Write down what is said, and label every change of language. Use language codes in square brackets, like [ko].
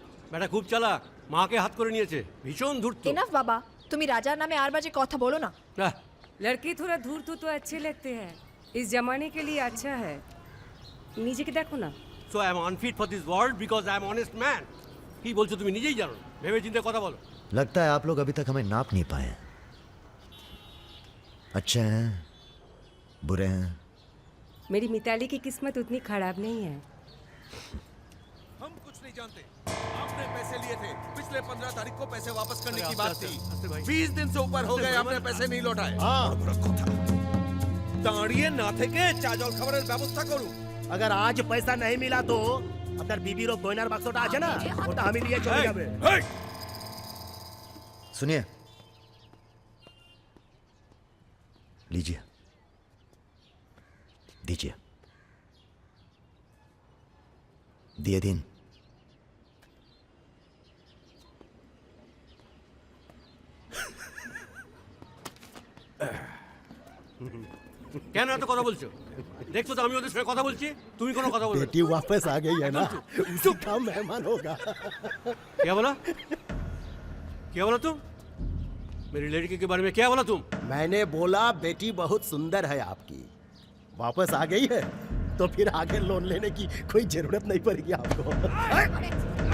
[bn] বেটা খুব চালাক, মাকে হাত করে নিয়েছে, ভীষণ ধূর্ত। इनफ बाबा, তুমি রাজার নামে আর বাজে কথা বলো না। আহ, [hi] लड़की थोड़ा धूर्त तो अच्छे लगते हैं, इस जमाने के लिए अच्छा है। नीचे के देखो ना। [en] So I am unfit for this world because I am honest man. [bn] কি বলছো তুমি নিজেই জানো, ভেবে চিন্তে কথা বলো। [hi] लगता है आप लोग अभी तक हमें नाप नहीं पाए हैं। अच्छे हैं, बुरे हैं। मेरी मिताली की किस्मत उतनी खराब नहीं है। हम कुछ नहीं जानते। आपने पैसे लिए थे, पिछले 15 तारीख को पैसे वापस करने की बात थी। 20 दिन से ऊपर हो गए, आपने पैसे नहीं लौटाए। [bn] दाঁড়িয়ে না থেকে চা জল খাবারের ব্যবস্থা করুন। [hi] अगर आज पैसा नहीं मिला तो [bn] আপনার বিবির গয়নার বাক্সটা আছে না, ওটা আমি নিয়ে চলে যাবে। [hi] सुनिए, लीजिए, दीजिए, दिए दिन। [bn] কেন এত কথা বলছো? দেখছো তো আমি ওদের সঙ্গে কথা বলছি, তুমি কোনো কথা বলবে? [hi] बेटी वापस आ गई है ना, उसी का मेहमान होगा। क्या बोला? क्या बोला तुम? मेरी लड़की के बारे में क्या बोला तुम? मैंने बोला बेटी बहुत सुंदर है आपकी, वापस आ गई है तो फिर आगे लोन लेने की कोई जरूरत नहीं पड़ेगी आपको।